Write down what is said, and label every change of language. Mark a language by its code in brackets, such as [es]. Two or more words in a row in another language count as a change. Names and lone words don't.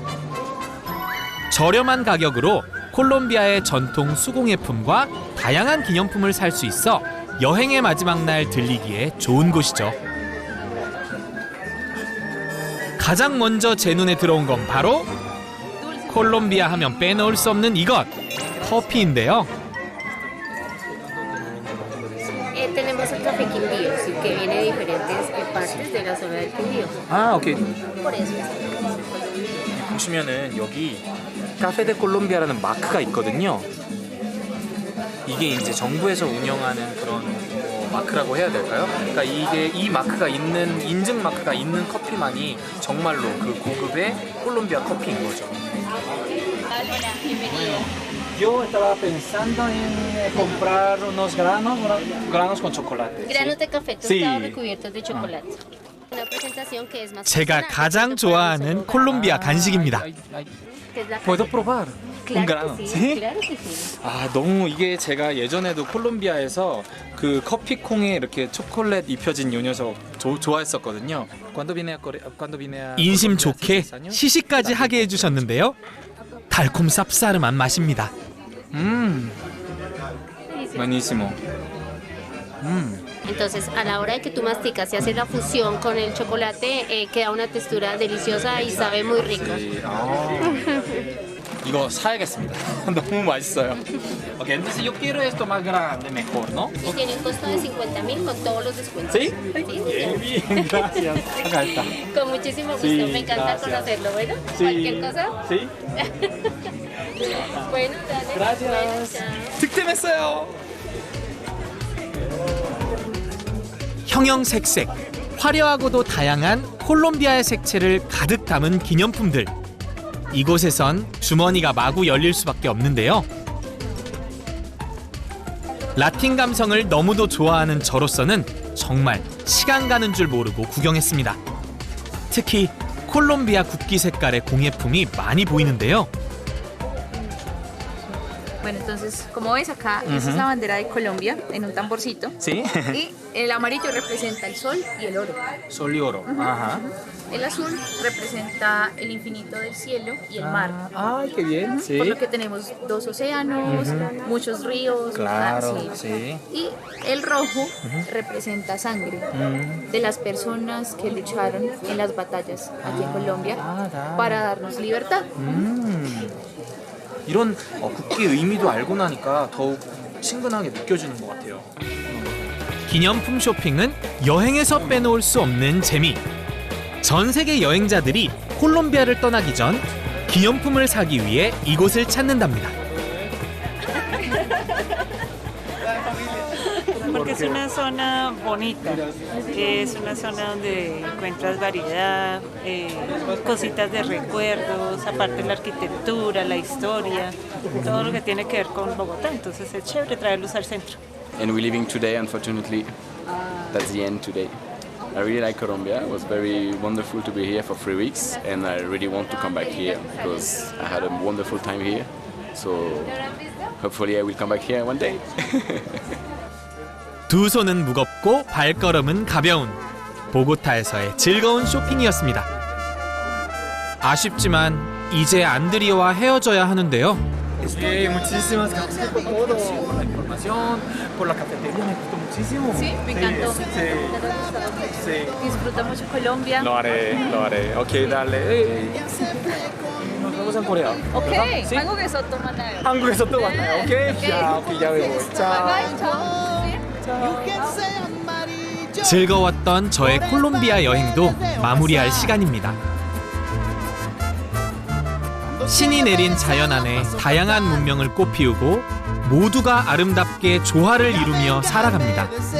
[ko] 저렴한 가격으로 콜롬비아의 전통 수공예품과 다양한 기념품을 살 수 있어 여행의 마지막 날 들리기에 좋은 곳이죠. 가장 먼저 제 눈에 들어온 건 바로 콜롬비아 하면 빼놓을 수 없는 이것, 커피인데요. [es] Tenemos el café Quindío, sí, que viene de diferentes partes de la zona del Quindío. [ko] 아, 오케이. [es] Por eso. [ko] 보시면은 여기 카페 데 콜롬비아라는 마크가 있거든요. 이게 이제 정부에서 운영하는 그런 마크라고 해야 될까요? 그러니까 이게 이 마크가 있는 인증 마크가 있는 커피만이 정말로 그 고급의 콜롬비아 커피인 거죠. [es] Yo estaba pensando en comprar unos granos con chocolate. Granos de café tostado recubiertos de chocolate. Una presentación que es más [ko] 제가 가장 좋아하는 콜롬비아 간식입니다. [es] Puedo probar un grano. sí, ¿Sí? claro que sí. [ko] 아, 너무 이게 제가 예전에도 콜롬비아에서 그 커피콩에 이렇게 초콜릿 입혀진 요 녀석 좋아했었거든요. 인심 좋게 시식까지 하게 해주셨는데요. 달콤 쌉싸름한 맛입니다. [es] Buenísimo. Entonces, a la hora de que tú masticas y haces la fusión con el chocolate, queda una textura deliciosa y sabe muy rico. 이거 사야겠습니다. 너무 맛있어요. Okay, entonces yo quiero esto más grande mejor, ¿no? Y tiene un costo de 50.000 con todos los descuentos. ¿Sí? Bien, gracias. Acá está. Con muchísimo gusto, Sí, me encanta gracias. conocerlo. Bueno, Sí. cualquier cosa. Sí. Bueno, dale. Gracias. Bueno, chao. [ko] 득템했어요. 형형색색, 화려하고도 다양한 콜롬비아의 색채를 가득 담은 기념품들. 이곳에선 주머니가 마구 열릴 수밖에 없는데요. 라틴 감성을 너무도 좋아하는 저로서는 정말 시간 가는 줄 모르고 구경했습니다. 특히 콜롬비아 국기 색깔의 공예품이 많이 보이는데요. [es] Bueno, entonces, como ves acá, esa es la bandera de Colombia en un tamborcito. Sí. Y el amarillo representa el sol y el oro. Sol y oro. Ajá. El azul representa el infinito del cielo y el mar. Ay, qué bien. Sí. Por lo que tenemos dos océanos, muchos ríos. Claro, sí. Y el rojo representa sangre de las personas que lucharon en las batallas aquí en Colombia para darnos libertad. [ko] 이런 국기 의미도 알고 나니까 더욱 친근하게 느껴지는 것 같아요. 기념품 쇼핑은 여행에서 빼놓을 수 없는 재미. 전 세계 여행자들이 콜롬비아를 떠나기 전 기념품을 사기 위해 이곳을 찾는답니다. [es] Porque es una zona bonita, es una zona donde encuentras variedad, cositas de recuerdos, aparte la arquitectura, la historia, todo lo que tiene que ver con Bogotá, entonces es chévere traerlos al centro. [en] And we're leaving today, unfortunately. That's the end today. I really like Colombia. It was very wonderful to be here for 3 weeks, and I really want to come back here because I had a wonderful time here. So hopefully I will come back here one day. [ko] 두 손은 무겁고 발걸음은 가벼운 보고타에서의 즐거운 쇼핑이었습니다. 아쉽지만 이제 안드리오와 헤어져야 하는데요. [es] Sí, muchísimas gracias por todo, por la información, por la cafetería, me gustó muchísimo. Sí, me encantó. Sí. Disfruta mucho Colombia. Lo haré. Ok, dale. Nos vemos en Corea. [ko] 오케이, [es] ¿Sí? [ko] 한국에서 또 만나요. 한국에서 또 만나요. 오케이? [es] ya me voy. Chao. [ko] 즐거웠던 저의 콜롬비아 여행도 마무리할 시간입니다. 신이 내린 자연 안에 다양한 문명을 꽃피우고 모두가 아름답게 조화를 이루며 살아갑니다.